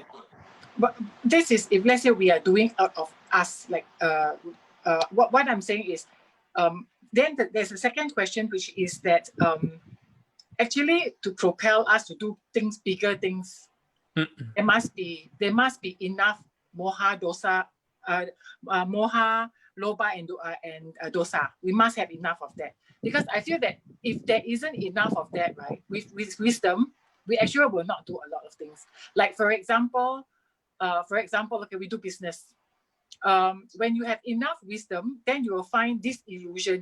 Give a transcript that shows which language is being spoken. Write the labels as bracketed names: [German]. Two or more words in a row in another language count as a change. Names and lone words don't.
[English] But this is, if let's say we are doing out of us, like what I'm saying is, then there's a second question, which is that actually to propel us to do things, bigger things, there must be enough [Pali] moha, dosa, moha, loba, and dosa. [English] We must have enough of that, because I feel that if there isn't enough of that, right, with wisdom, we actually will not do a lot of things. Like for example, okay, we do business. When you have enough wisdom, then you will find this illusion.